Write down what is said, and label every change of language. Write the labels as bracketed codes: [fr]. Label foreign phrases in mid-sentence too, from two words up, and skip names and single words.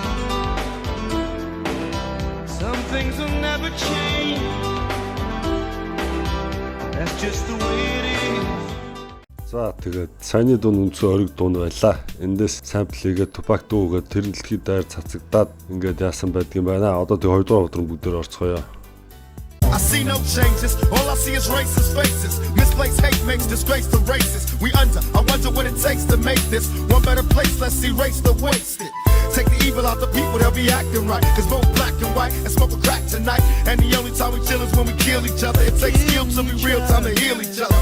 [en] Some things will never change. That's just the way it is. [mn] За тэгээд саяны дуун үндсэн ориг дуун байлаа. Эндээс самплигээ Tupac дуугаа тэр дэлхий даяар цацагдаад ингээд яасан байдгийн байна. Одоо тэг хоёрдугаар өдрөн бүгдээр орцгоё. [en] I see no changes, all I see is racist faces. Misplaced hate makes disgrace to races. We under, I wonder what it takes to make this one better place. Let's erase the wasted. Take the evil out the people, they'll be acting right. Cause both black and white and smoke a crack tonight. And the only time we chill is when we kill each other. It takes skill to be real time to heal each other.